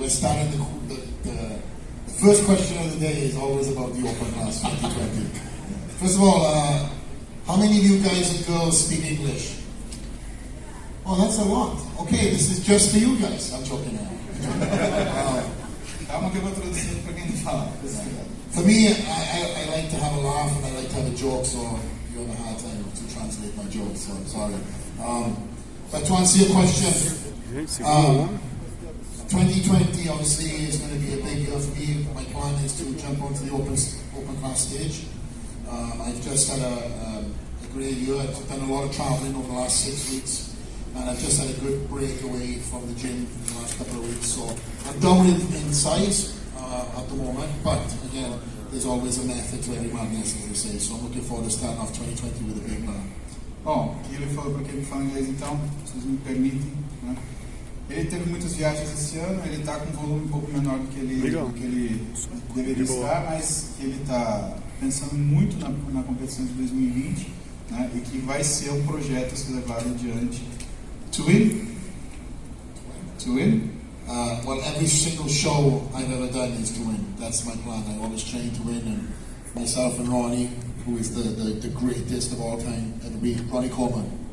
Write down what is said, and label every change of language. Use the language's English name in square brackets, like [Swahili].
[English] We're starting the first question of the day is always about the Open Class 2020. First of all, how many of you guys and girls speak English? Oh, that's a lot. Okay, this is just for you guys. I'm joking now. [Portuguese] Calma que eu vou traduzir para quem não fala. [English] For me, I like to have a laugh and I like to have a joke, so you have a hard time to translate my jokes, so I'm sorry. But to answer your question, 2020 obviously is going to be a big year for me. My plan is to jump onto the open class stage. I've just had a great year. I've done a lot of traveling over the last 6 weeks. And I've just had a good break away from the gym in the last couple of weeks. So I'm down in size at the moment, but again, there's always a method to every madness, as they say. So I'm looking forward to starting off 2020 with a big plan. [Portuguese] Bom, ele falou para quem fala inglês, então, se vocês me permitem, né? Ele teve muitas viagens esse ano, ele está com um volume um pouco menor do que ele deveria estar, mas ele está pensando muito na competição de 2020, né? E que vai ser um projeto a ser levado adiante. [English] To win? To win? Well, every single show I've ever done is to win. That's my plan. I always train to win, and myself and Ronnie, who is the greatest of all time, it'll be Ronnie Coleman.